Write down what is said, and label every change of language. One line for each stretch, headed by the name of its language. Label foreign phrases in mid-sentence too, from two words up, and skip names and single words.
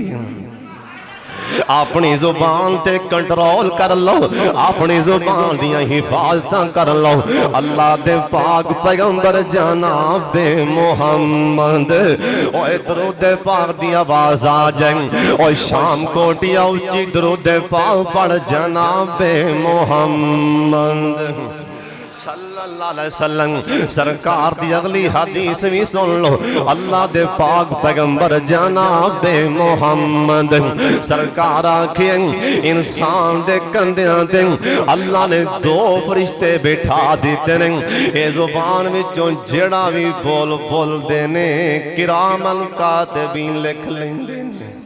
Punjabi: اپنی زبان تے کنٹرول کر لو اپنی زبان دیاں حفاظت کر لو اللہ دے پاک پیغمبر جنابے محمد اوئے درود پاک دی آواز آ جائے اوئے شام کوٹیا اچی درود پاک پڑھ جنابے मुहम्मद
Arabic: صلى الله عليه وسلم
Punjabi: سرکار دی اگلی حدیث بھی سن لو اللہ دے پاک پیغمبر جنابے محمد سرکار آکھے انسان دے کندھیاں تے اللہ نے دو فرشتے بٹھا دتے نے اے زبان وچوں جیہڑا بھی بول بولدے نے
Arabic: كراما كاتبين
Punjabi: لکھ لیندے نے